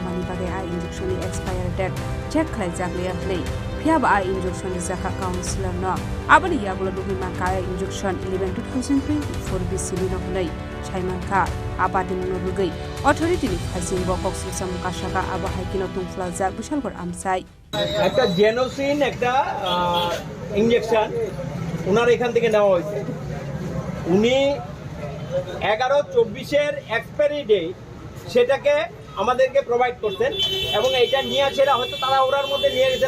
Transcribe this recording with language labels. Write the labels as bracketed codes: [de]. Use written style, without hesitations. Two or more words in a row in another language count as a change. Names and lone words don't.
[trp] mani bage a injection ni [en] expire date check [trp] khlai jakle play phiaba a injection ni jaka counselor no abani yagulo duhi maka injection 11/2024 BCB no hlai chaiman kha abadi no rugai authority ni phasing bo koksil samong kashaka aba haikino tungfla jak Bishalgor amsai [bn] একটা জেনোসিন একটা ইনজেকশন ওনার এখান থেকে নেওয়া হয়েছে। উনি 11/24 [en] expiry date [bn] সেটাকে আমাদেরকে প্রোভাইড করতেন এবং এইটা নিয়ে সেটা হয়তো তারা ওরার মধ্যে নিয়ে গেছেন।